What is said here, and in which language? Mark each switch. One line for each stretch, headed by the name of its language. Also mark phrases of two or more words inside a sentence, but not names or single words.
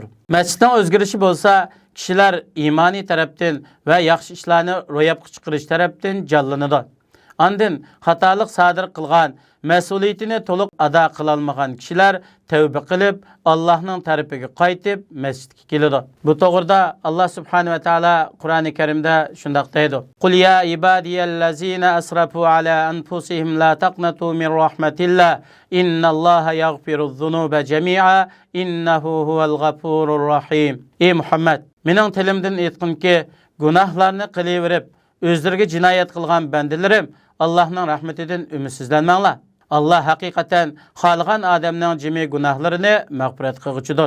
Uzbek: Masjidning o'zgarishi bo'lsa, kishilar iymoniy tarafdan va yaxshi ishlarni ro'yobga chiqarish tarafdan jonlanadi. Andin xatolik sodir qilgan, mas'uliyatini to'liq ado qila olmagan kishilar tavba qilib, Allohning tarafiga qaytib masjidga keladi. Bu to'g'rida Alloh
Arabic: سبحانه وتعالى
Uzbek: Qur'oni Karimda shunday deydi:
Arabic: "قل يا عبادي الذين أسرفوا على أنفسهم لا تقنطوا من رحمة الله إن الله يغفر الذنوب جميعا إنه هو الغفور الرحيم."
Uzbek: Ey Muhammad, mening tilimdan aytqinki, gunohlarni qilaverib, o'zlariga jinoyat qilgan bandilarim, Allohning rahmatidan umidsizlanmanglar. Allah haqiqatan xohlagan odamning jami gunohlarini mag'firat qilguchidir.